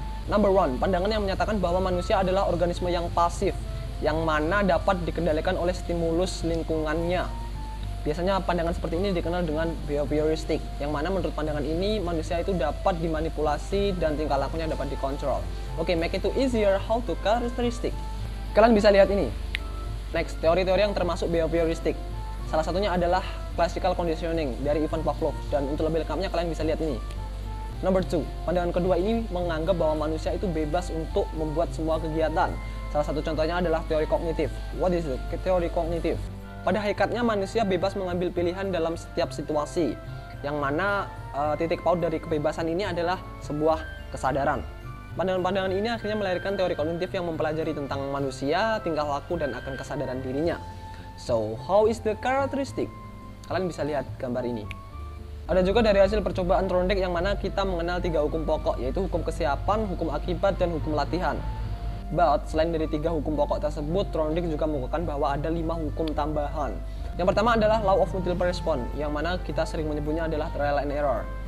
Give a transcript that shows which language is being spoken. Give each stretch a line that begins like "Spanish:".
English: Number one,
Indonesian: pandangan yang menyatakan bahwa manusia adalah organisme yang pasif, yang mana dapat dikendalikan oleh stimulus lingkungannya. Biasanya pandangan seperti ini dikenal dengan behavioristik, yang mana menurut pandangan ini manusia itu dapat dimanipulasi dan tingkah lakunya dapat dikontrol.
English: Oke, make it too easier how to characteristic.
Indonesian: Kalian bisa lihat ini. Next, teori-teori yang termasuk behavioristik. Salah satunya adalah classical conditioning dari Ivan Pavlov, dan untuk lebih lengkapnya kalian bisa lihat ini.
English: Number 2,
Indonesian: pandangan kedua ini menganggap bahwa manusia itu bebas untuk membuat semua kegiatan. Salah satu contohnya adalah teori kognitif.
English: What is it?
Indonesian: Teori kognitif. Pada hakikatnya manusia bebas mengambil pilihan dalam setiap situasi, yang mana titik paut dari kebebasan ini adalah sebuah kesadaran. Pandangan-pandangan ini akhirnya melahirkan teori kognitif yang mempelajari tentang manusia, tingkah laku, dan akan kesadaran dirinya.
English: So, how is the characteristic?
Indonesian: Kalian bisa lihat gambar ini. Ada juga dari hasil percobaan Trondek yang mana kita mengenal 3 hukum pokok, yaitu hukum kesiapan, hukum akibat, dan hukum latihan. But selain dari 3 hukum pokok tersebut, Trondek juga mengukuhkan bahwa ada 5 hukum tambahan. Yang pertama adalah law of multiple response, yang mana kita sering menyebutnya adalah trial and error.